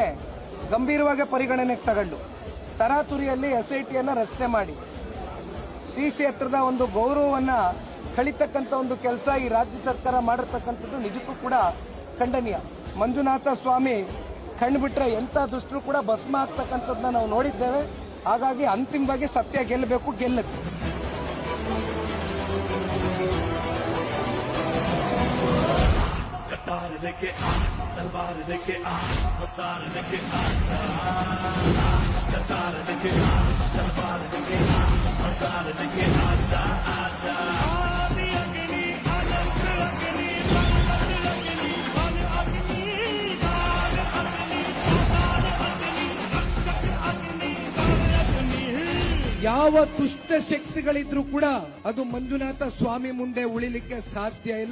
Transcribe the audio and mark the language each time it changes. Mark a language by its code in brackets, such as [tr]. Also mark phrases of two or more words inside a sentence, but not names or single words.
[kn] ಗಂಭೀರವಾಗಿ ಪರಿಗಣನೆಗೆ ತಗೊಂಡು ತರಾತುರಿಯಲ್ಲಿ SITಯನ್ನ ರಚನೆ ಮಾಡಿ ಶ್ರೀ ಕ್ಷೇತ್ರದ ಒಂದು ಗೌರವವನ್ನ ಕಳಿತಕ್ಕಂಥ ಒಂದು ಕೆಲಸ ಈ ರಾಜ್ಯ ಸರ್ಕಾರ ಮಾಡಿರ್ತಕ್ಕಂಥದ್ದು ನಿಜಕ್ಕೂ ಕೂಡ ಖಂಡನೀಯ. ಮಂಜುನಾಥ ಸ್ವಾಮಿ ಕಣ್ಬಿಟ್ರೆ ಎಂಥ ದುಷ್ಟರು ಕೂಡ ಭಸ್ಮ ಆಗ್ತಕ್ಕಂಥದ್ದನ್ನ ನಾವು ನೋಡಿದ್ದೇವೆ. ಹಾಗಾಗಿ ಅಂತಿಮವಾಗಿ ಸತ್ಯ ಗೆಲ್ಲಬೇಕು, ಗೆಲ್ಲುತ್ತೆ. [hi] कटार लेके आ, तलवार लेके आ, मसाल लेके आ, कटार लेके आ, तलवार लेके आ, मसाल लेके आजा आजा। [kn] ಯಾವ ದುಷ್ಟ ಶಕ್ತಿಗಳಿದ್ರೂ ಕೂಡ ಅದು ಮಂಜುನಾಥ ಸ್ವಾಮಿ ಮುಂದೆ ಉಳಿಲಿಕ್ಕೆ ಸಾಧ್ಯ ಇಲ್ಲ.